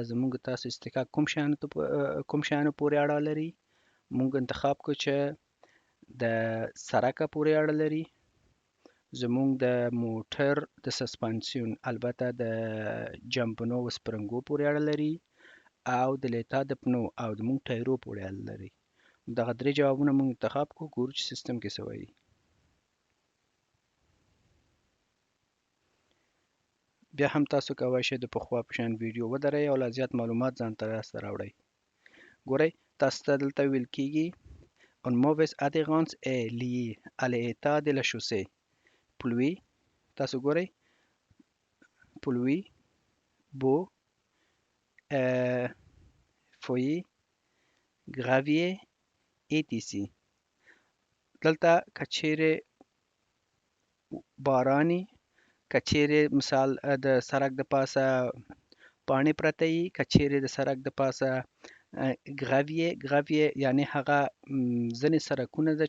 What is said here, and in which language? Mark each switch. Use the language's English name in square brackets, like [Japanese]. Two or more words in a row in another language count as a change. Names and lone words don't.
[Pashto] زموږ تاسو استکاک کوم شیانو پورې اړه لري موږ انتخاب کړو چې د سرکه پورې اړه لري زموږ د موټر د سسپنسیون البته د جمپنو و سپرنګو پورې اړه لري او د [French] l'état des pneus [Pashto] او د موږ ټایرو پورې اړه لري دغه درې جوابونه موږ انتخاب کړو ګورو چې سیستم کې څه وایي بیا هم تاسو کولی شئ د پخوا په شان ویډیو ودرئ او لا زیات معلومات ځان ته لاسته راوړئ. ګورئ تاسو ته دلته ویل کېږي [French] Un mauvais adhérence est lié à l'état de la chaussée. [Pashto] Pluie تاسو ګورئ [French] pluie beau feuille gravier et ici [Pashto] دلته که چیرې باراني که چیرې مثال د سړک د پاسه پاڼې پرته وي که چیرې د سړک د پاسه ګراویې یعنې هغه ځینې سړکونه ده